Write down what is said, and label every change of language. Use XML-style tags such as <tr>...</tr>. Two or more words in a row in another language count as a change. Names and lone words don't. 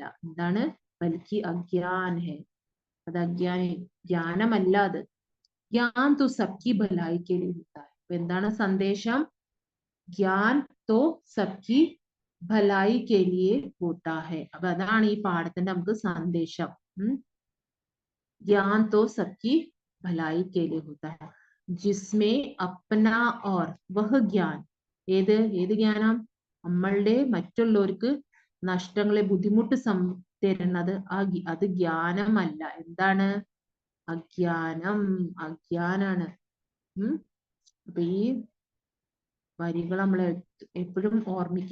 <ml>എന്താണ്,</ml> <hi>बल्कि अज्ञान है,</hi> <ml>അത് ജ്ഞാനമല്ല.</ml> <hi>അത് ज्ञान तो सबकी भलाई के लिए होता है.</hi> <ml>അപ്പൊ എന്താണ് സന്ദേശം,</ml> <hi>ज्ञान तो सबकी भलाई के लिए होता है.</hi> <ml>അപ്പൊ അതാണ് ഈ പാഠത്തിന്റെ നമുക്ക് സന്ദേശം.</ml> <hi>ज्ञान तो सबकी भलाई के लिए होता है, जिसमें अपना और वह ज्ञान,</hi> <ml>ഏത് ജ്ഞാനം, നമ്മളുടെ മറ്റുള്ളവർക്ക് നഷ്ടങ്ങളെ ബുദ്ധിമുട്ട് തരുന്നത് അത് ജ്ഞാനമല്ല. എന്താണ്, അജ്ഞാനാണ്. അപ്പൊ ഈ വരികൾ നമ്മൾ എപ്പോഴും ഓർമ്മിക്കുക.</ml>